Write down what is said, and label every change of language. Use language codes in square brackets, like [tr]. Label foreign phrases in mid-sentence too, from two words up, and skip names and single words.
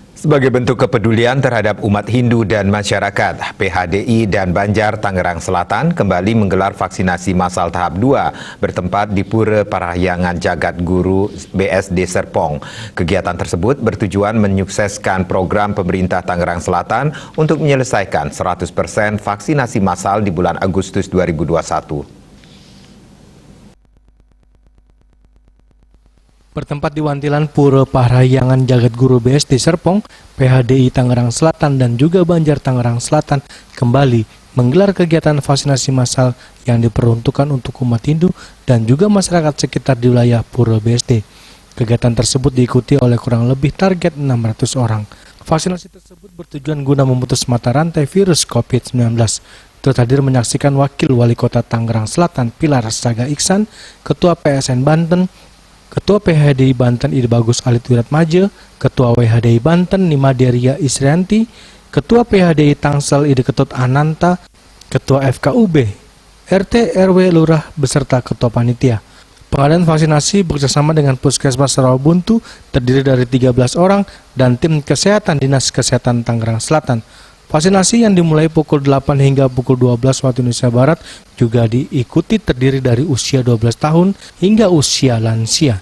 [id] Sebagai bentuk kepedulian terhadap umat Hindu dan masyarakat, PHDI dan Banjar Tangerang Selatan kembali menggelar vaksinasi massal tahap 2 bertempat di Pura Parahyangan Jagat Guru BSD Serpong. Kegiatan tersebut bertujuan menyukseskan program pemerintah Tangerang Selatan untuk menyelesaikan 100% vaksinasi massal di bulan Agustus 2021. Bertempat di Wantilan Pura Parahyangan Jagat Guru BSD Serpong, PHDI Tangerang Selatan dan juga Banjar Tangerang Selatan kembali menggelar kegiatan vaksinasi massal yang diperuntukkan untuk umat Hindu dan juga masyarakat sekitar di wilayah Pura BSD. Kegiatan tersebut diikuti oleh kurang lebih target 600 orang. Vaksinasi tersebut bertujuan guna memutus mata rantai virus COVID-19. Turut hadir menyaksikan Wakil Wali Kota Tangerang Selatan Pilar Saga Iksan, Ketua PSN Banten, Ketua PHDI Banten Ide Bagus Alit Wiratmaja, Ketua WHDI Banten Nimaderia Isrianti, Ketua PHDI Tangsel Ide Ketut Ananta, Ketua FKUB, RT RW Lurah beserta Ketua Panitia. Pengadaan vaksinasi bekerjasama dengan Puskesmas Rawabuntu terdiri dari 13 orang dan tim kesehatan Dinas Kesehatan Tangerang Selatan. Vaksinasi yang dimulai pukul 8 hingga pukul 12 waktu Indonesia Barat juga diikuti terdiri dari usia 12 tahun hingga usia lansia.